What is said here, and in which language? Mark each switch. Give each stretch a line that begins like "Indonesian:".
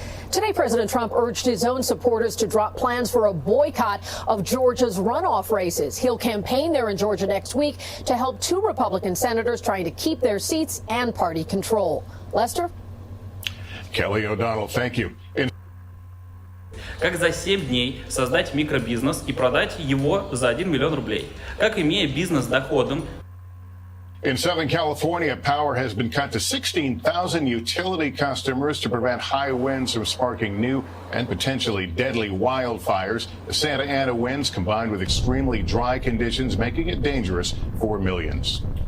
English: Today, President Trump urged his own supporters to drop plans for a boycott of Georgia's runoff races. He'll campaign there in Georgia next week to help 2 Republican senators trying to keep their seats and party control. Lester? Kelly O'Donnell, thank you.
Russian: Как за 7 дней создать микробизнес и продать его за 1 миллион рублей? Как, имея бизнес с доходом.
English: In Southern California, power has been cut to 16,000 utility customers to prevent high winds from sparking new and potentially deadly wildfires. The Santa Ana winds combined with extremely dry conditions, making it dangerous for millions.